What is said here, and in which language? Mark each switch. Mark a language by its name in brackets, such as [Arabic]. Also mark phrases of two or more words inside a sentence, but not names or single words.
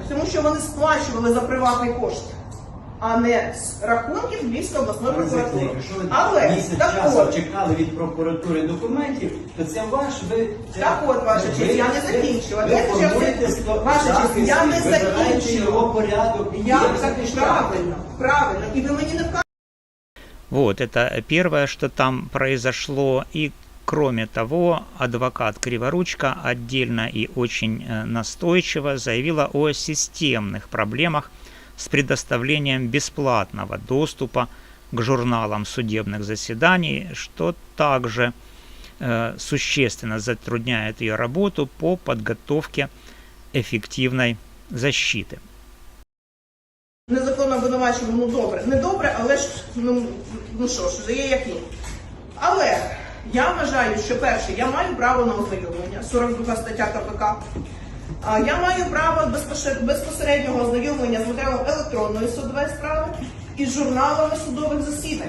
[Ukrainian] Тому що вони сплачували за приватний кошт, а не з рахунків Львівської обласної прокуратури. Якщо ви Але місяць так часу от, чекали від прокуратури документів, то це так от, ваша честь, я не закінчила. Ви формуєте Ваша честь, я не вибираєте його закінчила. порядок. Я так правильно. І ви мені не вказуєте. [Russian] Вот, это первое, что там произошло. И кроме того, адвокат Криворучка отдельно и очень настойчиво заявила о системных проблемах с предоставлением бесплатного доступа к журналам судебных заседаний, что также существенно затрудняет ее работу по подготовке эффективной защиты. [Ukrainian] Незаконно обвинувачено, ну добре. Не добре, але ж, ну що ж, є як є. Але я вважаю, що перше, я маю право на ознайомлення, 42 стаття КПК. Я маю право безпосереднього ознайомлення з матеріалом електронної судової справи і з журналами судових засідань.